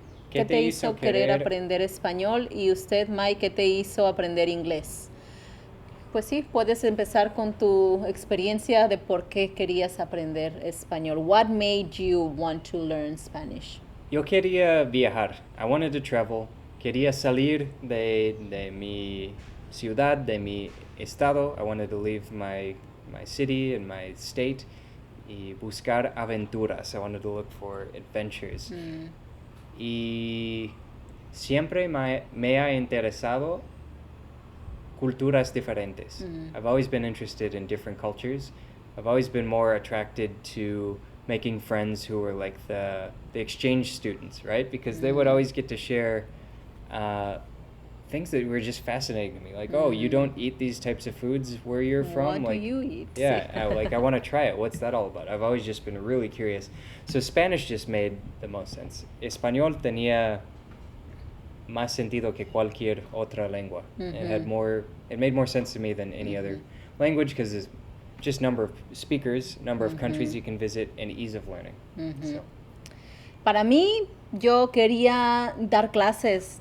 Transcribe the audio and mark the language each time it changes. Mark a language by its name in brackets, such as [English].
[Spanish] ¿Qué te hizo querer aprender español? Y usted, Mike, ¿qué te hizo aprender inglés? Pues sí, puedes empezar con tu experiencia de por qué querías aprender español. [English] What made you want to learn Spanish? [Spanish] Yo quería viajar. [English] I wanted to travel. [Spanish] Quería salir de mi ciudad, de mi estado. [English] I wanted to leave my city and my state [Spanish] y buscar aventuras. [English] I wanted to look for adventures. [Spanish] Y siempre me ha interesado culturas diferentes. [English] I've always been interested in different cultures. I've always been more attracted to making friends who were like the exchange students, right? Because they would always get to share things that were just fascinating to me. Like, oh, you don't eat these types of foods where you're from? What Like, do you eat? yeah, I want to try it. What's that all about? I've always just been really curious. So Spanish just made the most sense. [Spanish] Español tenía más sentido que cualquier otra lengua. [English] It made more sense to me than any other language, because there's just number of speakers, number of countries you can visit, and ease of learning. So. [Spanish] Para mí, yo quería dar clases.